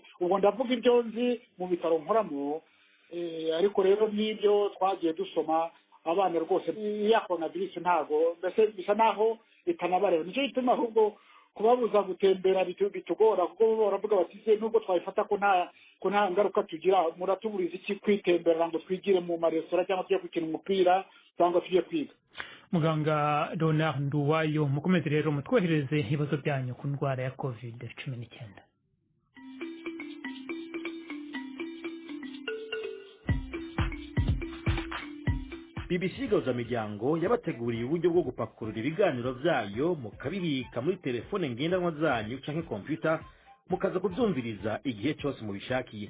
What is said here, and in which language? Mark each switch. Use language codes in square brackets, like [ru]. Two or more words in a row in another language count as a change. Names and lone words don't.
[rw] Ubwo ndavuga ibyo nzi mu bitaro nkoramo, ariko rero n'ibyo twagiye dusoma abana rwose ya coronavirus ntago mbese bisa naho itanabareba. Nicyo gituma ahubwo kubabuza gutembera bitugora, kuko baravuga bati nubwo twayifata ko ko nta ngaruka tugira. Muratuburiza iki kwitemberera ngo twigire mu maresitora cyangwa tujye gukina umupira cyangwa tujye kwiga? Muganga Ronald Nduwayo, mukomeze rero mutwohereze ibibazo byanyu ku ndwara ya COVID-19. [rn] BBC Gahuzamiryango yabateguriye uburyo bwo gupakurura ibiganiro byayo mukabibika muri telefone ngendanwa zanyu canke computer mukaza kubyumviriza igihe cyose mubishakiye.